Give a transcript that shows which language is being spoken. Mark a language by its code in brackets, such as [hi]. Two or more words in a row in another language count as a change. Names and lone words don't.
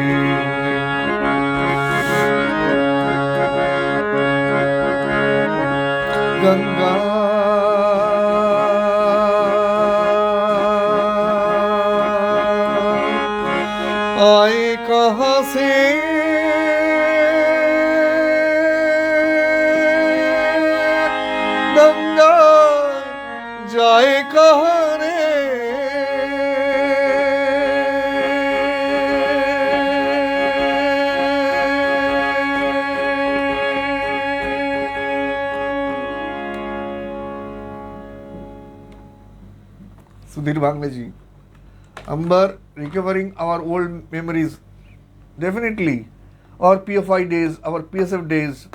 [hi] गंगा आए कहाँ से गंगा जाए कहाँ रे, [en] Sudhir Banglaji, Amber, recovering our old memories, definitely, our PFI days, our PSF days.